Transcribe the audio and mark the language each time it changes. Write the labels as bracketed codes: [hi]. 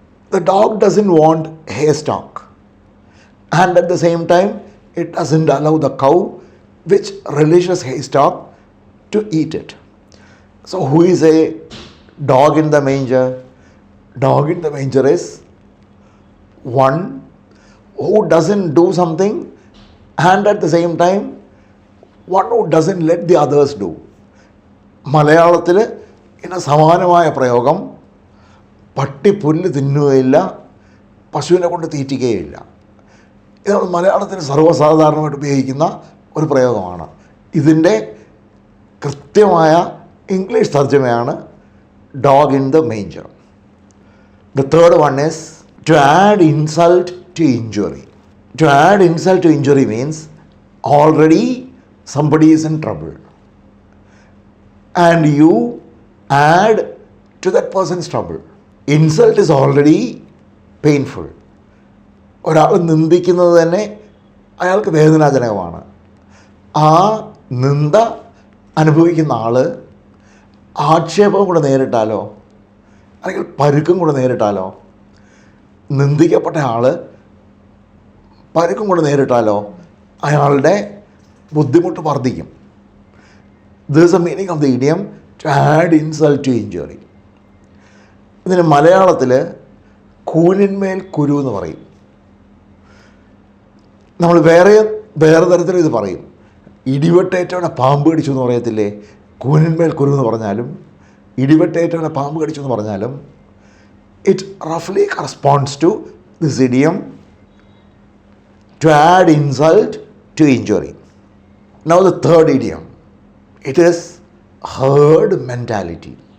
[en] The dog doesn't want hay stock, and at the same time it doesn't allow the cow which relishes hay stock to eat it. So who is a dog in the manger? Dog in the manger is one who doesn't do something and at the same time one who doesn't let the others do. [ml] മലയാളത്തിൽ ഇങ്ങനെ സമാനമായ പ്രയോഗം, പട്ടി പുല്ല് തിന്നുകയില്ല, പശുവിനെ കൊണ്ട് തീറ്റിക്കുകയില്ല. ഇതാണ് മലയാളത്തിൽ സർവ്വസാധാരണമായിട്ട് ഉപയോഗിക്കുന്ന ഒരു പ്രയോഗമാണ്. ഇതിൻ്റെ കൃത്യമായ English തർജ്ജമയാണ് dog in the manger. [en] The third one is to add insult to injury. To add insult to injury means already somebody is in trouble and you add to that person's trouble. Insult is already painful. [ml] ഒരാൾ നിന്ദിക്കുന്നത് തന്നെ അയാൾക്ക് വേദനാജനകമാണ്. ആ നിന്ദ അനുഭവിക്കുന്ന ആൾ ആക്ഷേപം കൂടെ നേരിട്ടാലോ, അല്ലെങ്കിൽ പരുക്കം കൂടെ നേരിട്ടാലോ, നിന്ദിക്കപ്പെട്ട ആൾ പരുക്കം കൂടെ നേരിട്ടാലോ അയാളുടെ ബുദ്ധിമുട്ട് വർദ്ധിക്കും. [en] This is the meaning of the idiom to add insult to injury. [ml] ഇതിന് മലയാളത്തിൽ കൂനിന്മേൽ കുരു എന്ന് പറയും. നമ്മൾ വേറെ തരത്തിൽ ഇത് പറയും. ഇടിവെട്ടേറ്റവനെ പാമ്പ് കടിച്ചു എന്ന് പറയത്തില്ലേ? കൂനിന്മേൽ കുരു എന്ന് പറഞ്ഞാലും [en] ഇടിവെട്ടേറ്റവനെ പാമ്പ് കടിച്ചു എന്ന് പറഞ്ഞാലും it roughly corresponds to this idiom to add insult to injury. Now the third idiom, it is herd mentality.